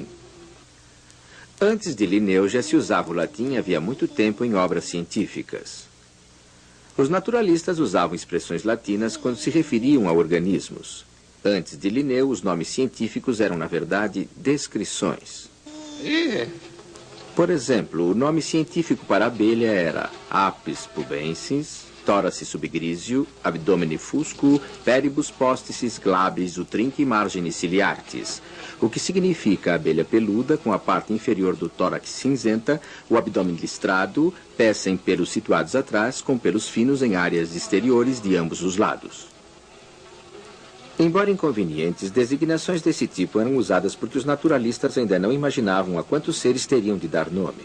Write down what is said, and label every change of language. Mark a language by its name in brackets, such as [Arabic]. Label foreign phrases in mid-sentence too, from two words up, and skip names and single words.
[Portuguese] Antes de Linneu já se usava o latim havia muito tempo em obras científicas. Os naturalistas usavam expressões latinas quando se referiam a organismos. Antes de Linneu, os nomes científicos eram, na verdade, descrições. Por exemplo, o nome científico para a abelha era [Latin] Apis pubensis, Thorace subgrisio, Abdomini fusco, Peribus posticis glabris utrinque margine ciliartis, [Portuguese] o que significa abelha peluda com a parte inferior do tórax cinzenta, o abdômen listrado, pés sem pelos situados atrás, com pelos finos em áreas exteriores de ambos os lados. Embora inconvenientes, designações desse tipo eram usadas porque os naturalistas ainda não imaginavam a quantos seres teriam de dar nome.